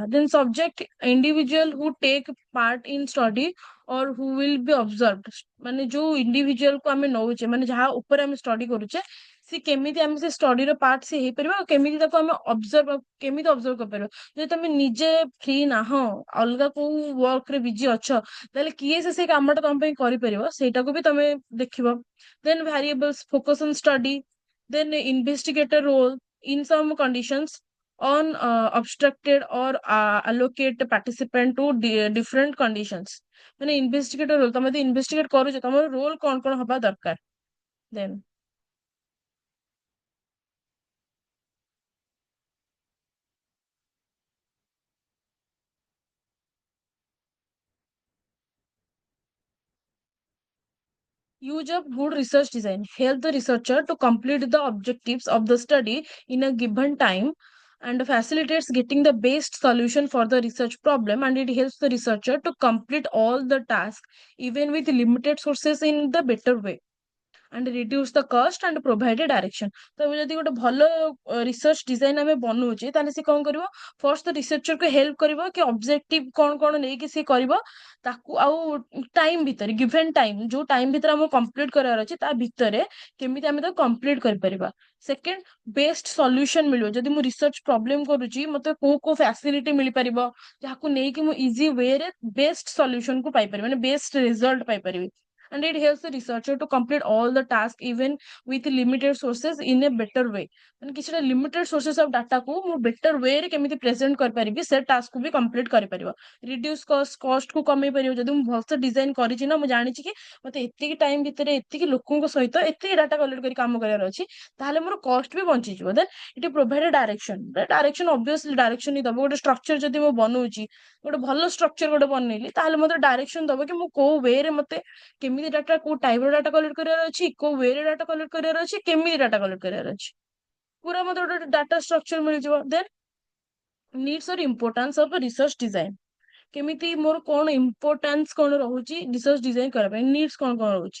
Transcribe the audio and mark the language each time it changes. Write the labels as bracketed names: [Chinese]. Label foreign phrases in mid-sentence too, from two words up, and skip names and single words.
[English] then subject, individual who take part in study or who will be observe, [Odia] ମାନେ ଯୋଉ ଇଣ୍ଡିଭିଜୁଆଲ କୁ ଆମେ ନଉଛେ, ମାନେ ଯାହା ଉପରେ ଆମେ ଷ୍ଟଡି କରୁଛେ, ସେ କେମିତି ଆମେ ସେ ଷ୍ଟଡିର ପାର୍ଟ ସେ ହେଇପାରିବ ଆଉ କେମିତି ତାକୁ ଆମେ ଅବଜର୍ଭ, କେମିତି ଅବଜର୍ଭ କରିପାରିବା। ଯଦି ତମେ ନିଜେ ଫ୍ରି ନାହଁ, ଅଲଗା କୋଉ ୱାର୍କ ରେ ବିଜି ଅଛ, ତାହେଲେ କିଏ ସେ ସେଇ କାମଟା ତମ ପାଇଁ କରିପାରିବ ସେଇଟାକୁ ବି ତମେ ଦେଖିବ। [English] then variables, focus on study, then investigator role in some conditions on obstructed or allocate participant to different conditions, [Odia] ମାନେ [English] investigator role, [Odia] ତମେ ଯଦି ଇନଭେଷ୍ଟିଗେଟ କରୁଛ ତମର ରୋଲ କଣ କଣ ହବା ଦରକାର। [English] ଦେନ୍ use of good research design help the researcher to complete the objectives of the study in a given time and facilitates getting the best solution for the research problem, and it helps the researcher to complete all the tasks even with limited sources in the better way. and reduce the cost and provide a direction. [Odia] ତ ଏବେ ଯଦି ଗୋଟେ ଭଲ [English] research design [Odia] ଆମେ ବନଉଛେ ତାହେଲେ ସେ କଣ କରିବ, ଫର୍ଷ୍ଟ ତ ରିସର୍ଚ୍ଚରକୁ ହେଲ୍ପ କରିବ କି ଅବଜେକ୍ଟିଭ କଣ କଣ ନେଇକି ସେ କରିବ ତାକୁ, ଆଉ ଟାଇମ ଭିତରେ, [English] given time, [Odia] ଯୋଉ ଟାଇମ ଭିତରେ ଆମକୁ କମ୍ପ୍ଲିଟ କରିବାର ଅଛି ତା ଭିତରେ କେମିତି ଆମେ ତାକୁ କମ୍ପ୍ଲିଟ କରିପାରିବା। [English] second, best solution ମିଳିବ। [Odia] ଯଦି ମୁଁ [English] research problem [Odia] କରୁଛି ମତେ କୋଉ କୋଉ ଫ୍ୟାସିଲିଟି ମିଳିପାରିବ ଯାହାକୁ ନେଇକି ମୁଁ ଇଜି ୱେରେ [English] best solution [Odia] କୁ ପାଇପାରିବି, ମାନେ [English] best result [Odia] ପାଇପାରିବି। [English] And it helps the researcher to complete all the tasks even with limited sources in a better way. [Odia] ମାନେ କିଛିଟା [English] limited sources of data [Odia] କୁ ମୁଁ [English] better way [Odia] ରେ କେମିତି present କରିପାରିବି ସେ task କୁ ବି complete କରିପାରିବ। [English] reduce cost [Odia] କୁ କମେଇ ପାରିବ। ଯଦି ମୁଁ ଭଲସେ design କରିଛି ନା, ମୁଁ ଜାଣିଛି କି ମତେ ଏତିକି time ଭିତରେ ଏତିକି ଲୋକଙ୍କ ସହିତ ଏତିକି [English] data collect [Odia] କରି କାମ କରିବାର ଅଛି, ତାହେଲେ ମୋର cost ବି ବଞ୍ଚିଯିବ। [English] then it provide a direction, direction obviously direction [Odia] ହିଁ ଦବ। ଗୋଟେ structure ଯଦି ମୁଁ ବନଉଛି, ଗୋଟେ ଭଲ structure ଗୋଟେ ବନେଇଲି, ତାହେଲେ ମତେ direction ଦବ କି ମୁଁ କୋଉ way ରେ ମତେ କେମିତି ଡାଟା, କୋଉ ଟାଇପ ର [English] data collect [Odia] କରିବାର ଅଛି, କୋଉ ୱେ ରେ [English] data collect [Odia] କରିବାର ଅଛି, କେମିତି [English] data collect [Odia] କରିବାର ଅଛି, ପୁରା ମତେ ଗୋଟେ [English] data structure [Odia] ମିଳିଯିବ। [English] then needs or importance of research design, [Odia] କେମିତି ମୋର କଣ ଇମ୍ପୋର୍ଟାନ୍ସ କଣ ରହୁଛି [English] research design [Odia] କରିବା ପାଇଁ, ନିଡ୍ସ କଣ କଣ ରହୁଛି।